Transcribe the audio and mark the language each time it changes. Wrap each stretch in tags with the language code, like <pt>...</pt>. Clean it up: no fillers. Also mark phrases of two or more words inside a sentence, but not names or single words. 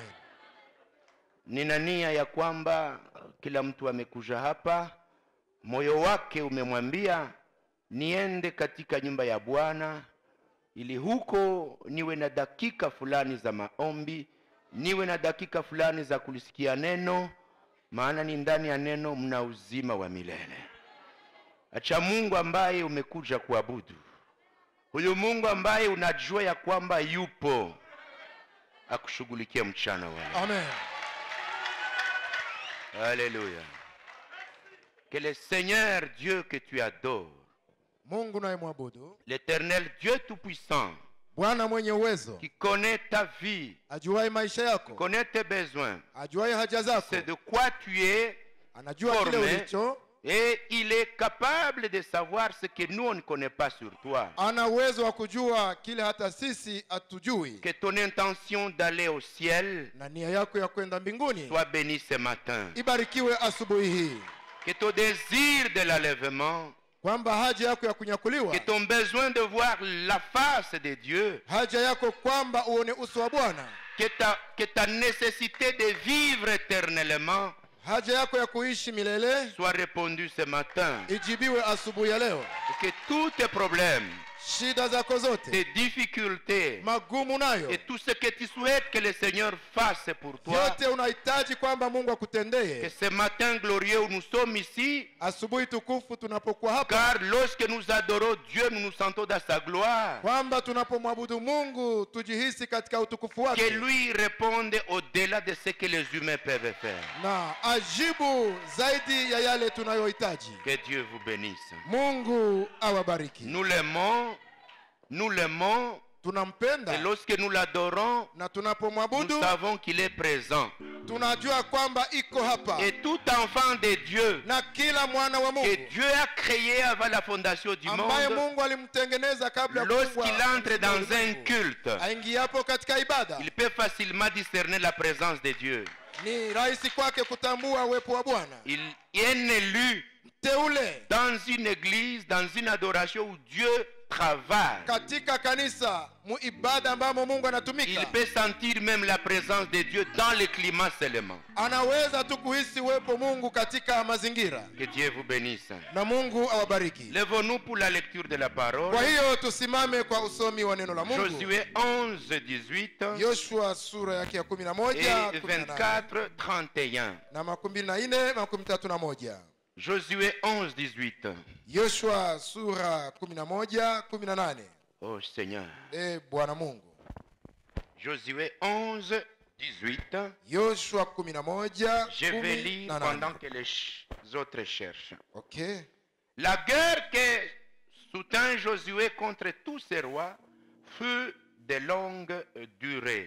<sw>Nina nia ya kwamba kila mtu amekuja hapa, moyo wake umemwambia niende katika nyumba ya Bwana, ili huko niwe na dakika fulani za maombi, niwe na dakika fulani za kulisikia neno, maana ni ndani ya neno mna uzima wa milele. Acha Mungu ambaye umekuja kuabudu, huyu Mungu ambaye unajua ya kwamba yupo, akushughulikia mchana wa. Amen.</sw> <fr>Alléluia. Que le Seigneur Dieu que tu adores,</fr> <sw>Mungu naye mwabudu,</sw> <fr>l'Éternel Dieu Tout-Puissant,</fr> <sw>Bwana mwenye uwezo,</sw> <fr>qui connaît ta vie,</fr> <sw>ajuaye maisha</sw> <fr>qui</fr> <sw>yako,</sw> <fr>connaît tes besoins,</fr> <sw>ajuaye haja zako,</sw> <fr>c'est de quoi tu es,</fr> <sw>anajua kile</sw> <fr>formé,</fr> <sw>ulicho,</sw> <fr>et il est capable de savoir ce que nous on ne connaît pas sur toi.</fr> <sw>ana uwezo wa kujua kile hata sisi hatujui.</sw> <fr>Que ton intention d'aller au ciel</fr> <sw>Na nia yako ya kwenda mbinguni</sw> <fr>soit bénie ce matin.</fr> <sw>ibarikiwe asubuhi hii,</sw> <fr>Que ton désir de l'enlèvement,</fr> <sw>kwamba haja yako ya kunyakuliwa,</sw> <fr>que ton besoin de voir la face de Dieu,</fr> <sw>haja yako kwamba uone uso wa Bwana,</sw> <fr>que ta nécessité de vivre éternellement</fr> <sw>haja yako ya kuishi milele</sw> <fr>soit répondue ce matin.</fr> <sw>ijibiwe asubuhi ya leo.</sw> <fr>Et que tous tes problèmes,</fr> <sw>Shida zako zote,</sw> <fr>tes difficultés</fr> <sw>magumu nayo,</sw> <fr>et tout ce que tu souhaites que le Seigneur fasse pour toi,</fr> <sw>yote unahitaji kwamba Mungu</sw> <fr>que</fr> <sw>akutendee</sw> <fr>ce matin glorieux où nous sommes ici,</fr> <sw>asubuhi tukufu tunapokuwa hapa,</sw> <fr>car lorsque nous adorons Dieu, nous nous sentons dans sa gloire.</fr> <sw>kwamba tunapomwabudu Mungu tujihisi katika utukufu</sw> <fr>Que</fr> <sw>wake,</sw> <fr>lui réponde au-delà de ce que les humains peuvent faire.</fr> <sw>na ajibu zaidi ya yale tunayohitaji.</sw> <fr>Que Dieu vous bénisse.</fr> <sw>Mungu awabariki.</sw> <fr>Nous l'aimons,</fr> <sw>Tunampenda,</sw> <fr>et lorsque nous l'adorons,</fr> <sw>na</sw> <fr>nous</fr> <sw>tunapomwabudu</sw> <fr>savons qu'il est présent.</fr> <sw>tunajua kwamba iko hapa,</sw> <fr>Et tout enfant de Dieu,</fr> <sw>na kila mwana wa</sw> <fr>que</fr> <sw>Mungu</sw> <fr>Dieu a créé avant la fondation du</fr> <sw>ambaye</sw> <fr>monde,</fr> <sw>Mungu alimtengeneza kabla ya</sw> <fr>lorsqu'il</fr> <sw>kuumbwa</sw> <fr>entre dans un culte,</fr> <sw>aingiapo katika ibada,</sw> <fr>il peut facilement discerner la présence de Dieu.</fr> <sw>ni rahisi kwake kutambua uwepo wa Bwana.</sw> <fr>Il est un élu</fr> <sw>Teule</sw> <fr>dans une église, dans une adoration où Dieu travaille.</fr> <sw>katika kanisa, muibada ambamo Mungu</sw> <fr>Il</fr> <sw>anatumika,</sw> <fr>peut sentir même la présence de Dieu dans le climat seulement.</fr> <sw>anaweza tu kuhisi uwepo Mungu katika mazingira.</sw> <fr>Que Dieu vous bénisse.</fr> <sw>Na Mungu awabariki.</sw> <fr>Lèvons-nous pour la lecture de la parole.</fr> <sw>Kwa hiyo tusimame kwa usomi wa neno la Mungu.</sw> <fr>Josué 11, 18</fr> <sw>Yoshua sura yake ya 11</sw> <fr>et 24, 31.</fr> <sw>na 24 31.</sw> <fr>Josué 11, 18.</fr> <sw>Yoshua sura 11 18.</sw> <fr>Oh Seigneur.</fr> <sw>Bwana Mungu.</sw> <fr>Josué 11, 18.</fr> <sw>Yoshua 11</sw> <fr>Je vais lire 18. pendant que les autres cherchent. OK. La guerre que soutint Josué contre tous ces rois fut de longue durée.</fr>